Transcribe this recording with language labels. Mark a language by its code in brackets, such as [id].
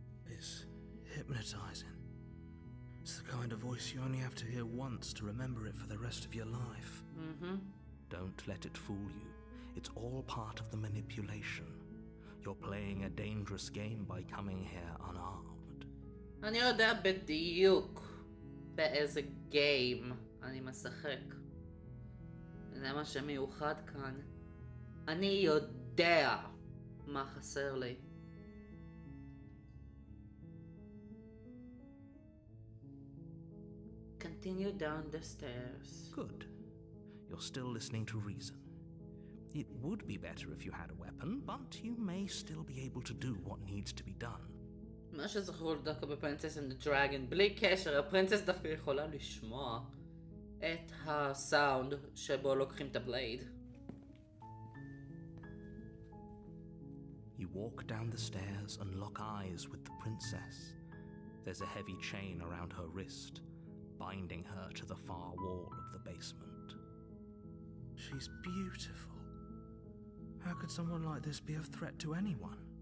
[en] It's hypnotizing. It's the kind of voice you only have to hear once to remember it for the rest of your life. Don't let it fool you. It's all part of the manipulation. You're playing a dangerous game by coming here unarmed. [he] אני יודע בדיוק באיזה גיים אני משחק. זה מה שמיוחד כאן. אני יודע מה חסר לי. [en] Continue down the stairs. Good. You're still listening to reason. It would be better if you had a weapon, but you may still be able to do what needs to be done. [he] מה שזכור לי דווקא בפרינצס and the Dragon, בלי קשר, הפרינצס דווקא יכולה לשמוע את הסאונד שבו לוקחים את הבלייד. [en] You walk down the stairs and lock eyes with the princess. There's a heavy chain around her wrist, binding her to the far wall of the basement. She's beautiful. How could someone like this be a threat to anyone?